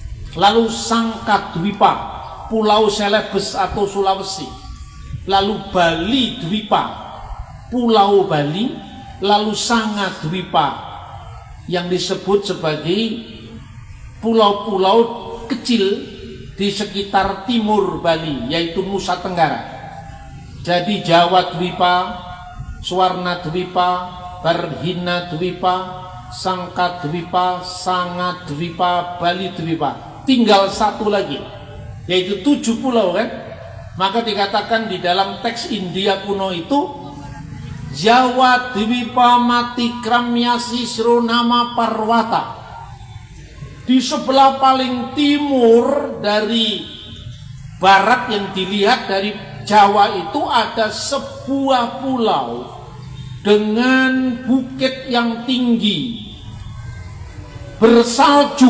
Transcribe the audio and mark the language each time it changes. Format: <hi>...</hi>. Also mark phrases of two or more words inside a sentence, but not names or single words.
<id>Lalu Sangka Dwipa, Pulau Celebes atau Sulawesi, lalu Bali Dwipa, Pulau Bali, lalu Sanga Dwipa yang disebut sebagai pulau-pulau kecil di sekitar timur Bali, yaitu Nusa Tenggara. Jadi Jawa Dwipa, Swarna Dwipa, Barhina Dwipa, Sangka Dwipa, Sanga Dwipa, Bali Dwipa. Tinggal satu lagi, yaitu 7 pulau kan. Maka dikatakan di dalam teks India kuno itu,</id> <sa>Jawa Dwipa Mati Kramya Sisro Nama Parwata.</sa> <id>Di sebelah paling timur dari barat yang dilihat dari Jawa itu ada sebuah pulau dengan bukit yang tinggi, bersalju.</id>